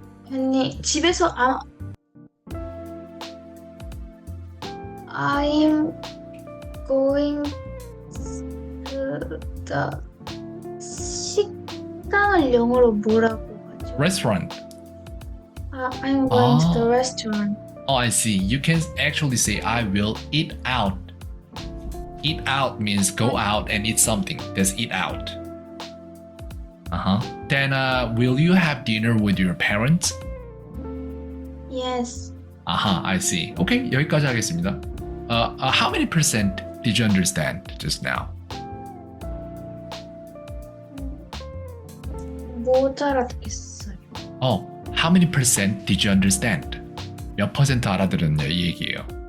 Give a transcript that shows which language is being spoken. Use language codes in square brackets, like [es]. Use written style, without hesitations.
[ko] 아니, 집에서 [en] I'm going to the [ko] 식당을 영어로 뭐라고 하죠? [en] Restaurant. I'm going to the restaurant. Oh, I see. You can actually say, I will eat out. Eat out means go out and eat something. That's eat out. Then, will you have dinner with your parents? Yes. I see. [ko] Okay, 여기까지 하겠습니다. [en] How many percent did you understand just now? [ko] 못 알아듣겠어요. [en] How many percent did you understand? [ko] 몇 퍼센트 알아들었냐 이 얘기예요.